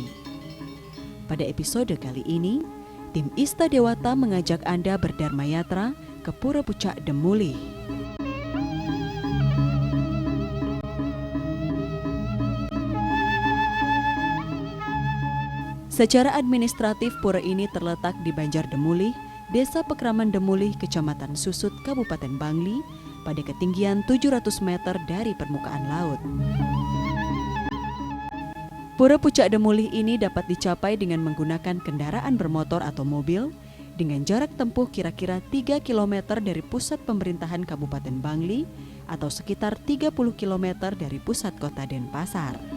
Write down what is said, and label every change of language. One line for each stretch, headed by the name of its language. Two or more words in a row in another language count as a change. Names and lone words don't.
Indonesian: Pada episode kali ini, tim Ista Dewata mengajak Anda berdharma yatra ke Pura Pucak Demulih. Secara administratif, pura ini terletak di Banjar Demulih, Desa Pekraman Demulih, Kecamatan Susut, Kabupaten Bangli, pada ketinggian 700 meter dari permukaan laut. Pura Pucak Demulih ini dapat dicapai dengan menggunakan kendaraan bermotor atau mobil dengan jarak tempuh kira-kira 3 km dari pusat pemerintahan Kabupaten Bangli atau sekitar 30 km dari pusat kota Denpasar.